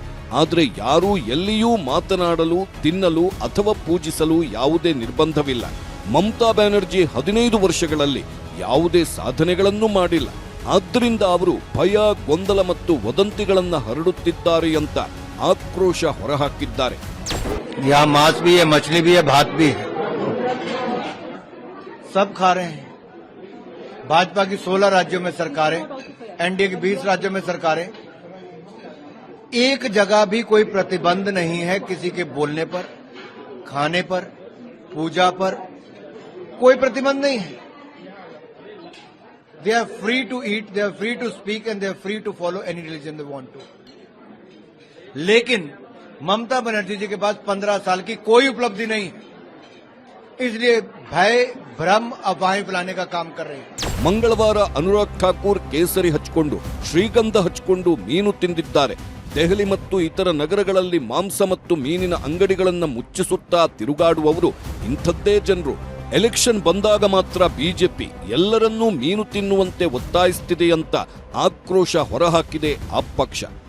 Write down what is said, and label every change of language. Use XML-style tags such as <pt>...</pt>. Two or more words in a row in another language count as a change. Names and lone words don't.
<kn>ಆದರೆ ಯಾರೂ ಎಲ್ಲಿಯೂ ಮಾತನಾಡಲು, ತಿನ್ನಲು ಅಥವಾ ಪೂಜಿಸಲು ಯಾವುದೇ ನಿರ್ಬಂಧವಿಲ್ಲ. ಮಮತಾ ಬ್ಯಾನರ್ಜಿ 15 ವರ್ಷಗಳಲ್ಲಿ ಯಾವುದೇ ಸಾಧನೆಗಳನ್ನು ಮಾಡಿಲ್ಲ. ಆದ್ದರಿಂದ ಅವರು ಭಯ, ಗೊಂದಲ ಮತ್ತು ವದಂತಿಗಳನ್ನು ಹರಡುತ್ತಿದ್ದಾರೆ ಅಂತ ಆಕ್ರೋಶ ಹೊರಹಾಕಿದ್ದಾರೆ.</kn> <hi>यहाँ मांस भी है, मछली भी है, भात भी है, सब खा रहे हैं. भाजपा की 16 राज्यों में सरकारें, एनडीए की 20 राज्यों में सरकारें. एक जगह भी कोई प्रतिबंध नहीं है किसी के बोलने पर, खाने पर, पूजा पर कोई प्रतिबंध नहीं है.</hi> <en>They are free to eat, they are free to speak and they are free to follow any religion they want to.</en> <hi>लेकिन ममता बनर्जी जी के पास 15 साल की कोई उपलब्धि नहीं है, इसलिए भय, भ्रम, अफवाहें फैलाने का काम कर रहे हैं.</hi> <kn>ಮಂಗಳವಾರ ಅನುರಾಗ್ ಠಾಕೂರ್ ಕೇಸರಿ ಹಚ್ಕೊಂಡು, ಶ್ರೀಗಂಧ ಹಚ್ಕೊಂಡು ಮೀನು ತಿಂದಿದ್ದಾರೆ. ದೆಹಲಿ ಮತ್ತು ಇತರ ನಗರಗಳಲ್ಲಿ ಮಾಂಸ ಮತ್ತು ಮೀನಿನ ಅಂಗಡಿಗಳನ್ನು ಮುಚ್ಚಿಸುತ್ತಾ ತಿರುಗಾಡುವವರು ಇಂಥದ್ದೇ ಜನರು. ಎಲೆಕ್ಷನ್ ಬಂದಾಗ ಮಾತ್ರ ಬಿಜೆಪಿ ಎಲ್ಲರನ್ನೂ ಮೀನು ತಿನ್ನುವಂತೆ ಒತ್ತಾಯಿಸುತ್ತಿದೆ ಅಂತ ಆಕ್ರೋಶ ಹೊರಹಾಕಿದೆ ಆ ಪಕ್ಷ.</kn>